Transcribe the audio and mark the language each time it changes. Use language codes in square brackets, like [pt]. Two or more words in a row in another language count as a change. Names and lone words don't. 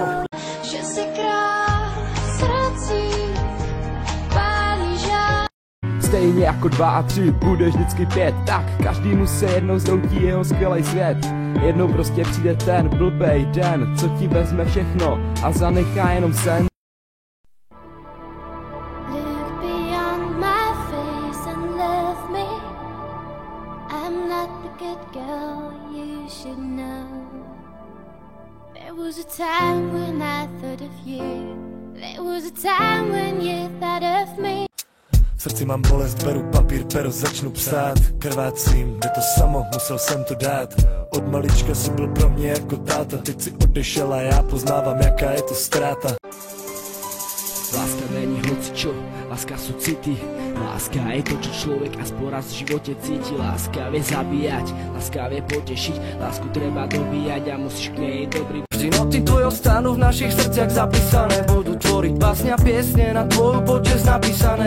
[cs] Že si král srdcí pálí žár. Stejně jako 2 a 3, bude vždycky 5. Tak každému se jednou zroutí jeho skvělej svět. Jednou prostě přijde ten blbej den, co ti vezme všechno a zanechá jenom sen. [en] Look beyond my face and love me. I'm not the good girl you should know. There was a time when I thought of you. There was a time when you thought of me. [cs] V srdci mám bolest, beru papír, pero, začnu psát. Krvácím, jde to samo, musel jsem to dát. Od malička si byl pro mě jako táta. Teď si odešel a já poznávám, jaká je to ztráta. [sk] Láska není hocičo, láska sú city. Láska je to, čo človek aspoň raz v živote cíti. Láska vie zabíjať, láska vie potešiť. Lásku treba dobíjať a musíš k nej dobrý. Vždy noty tvojho stánu v našich srdciach zapísané. Budú tvoriť básne a piesne na tvoju počesť napísané.